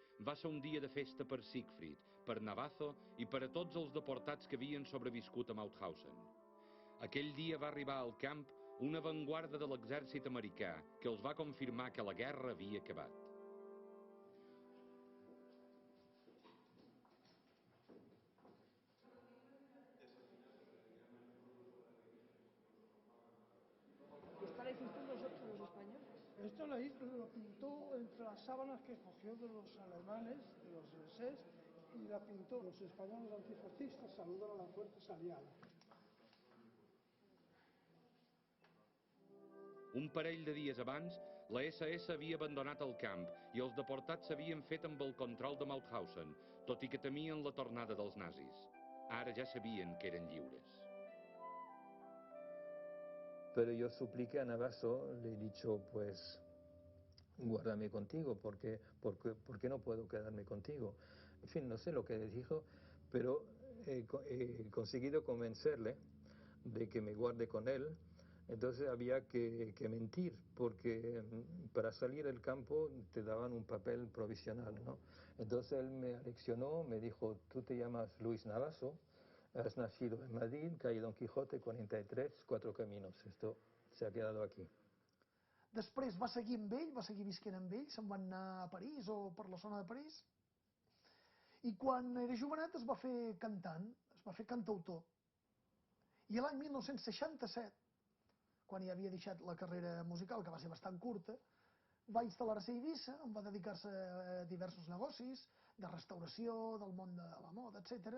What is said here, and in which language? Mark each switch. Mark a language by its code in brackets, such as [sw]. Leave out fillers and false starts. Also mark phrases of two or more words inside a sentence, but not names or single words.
[ca] va ser un dia de festa per Siegfried, per Navazo i per a tots els deportats que havien sobreviscut a Mauthausen. Aquell dia va arribar al camp una avantguarda de l'exèrcit americà que els va confirmar que la guerra havia acabat. [es] ¿Esta la hiciste los españoles? Esto lo pintó entre las sábanas que cogió de los alemanes, de los SS, y la pintó. Los españoles antifascistas saludan a la fuerza aliada. [ca] Un parell de dies abans, la SS havia abandonat el camp i els deportats s'havien fet amb el control de Mauthausen, tot i que temien la tornada dels nazis. Ara ja sabien que eren lliures. [es] Pero yo supliqué a Navazo, le he dicho, pues, guárdame contigo, ¿por qué no puedo quedarme contigo? En fin, no sé lo que le dijo, pero he conseguido convencerle de que me guarde con él. Entonces había que mentir, porque para salir del campo te daban un papel provisional, ¿no? Entonces él me aleccionó, me dijo, tú te llamas Luis Navazo, has nacido en Madrid, calle Don Quijote, 43, 4 caminos. Esto se ha quedado aquí. [ca] Després va seguir amb ell, va seguir visquent amb ell, se'n van anar a París o per la zona de París. I quan era jovenet es va fer cantant, es va fer cantautor. I l'any 1967, quan ja havia deixat la carrera musical, que va ser bastant curta, va instal·lar-se a Eivissa, on va dedicar-se a diversos negocis, de restauració, del món de la moda, etc.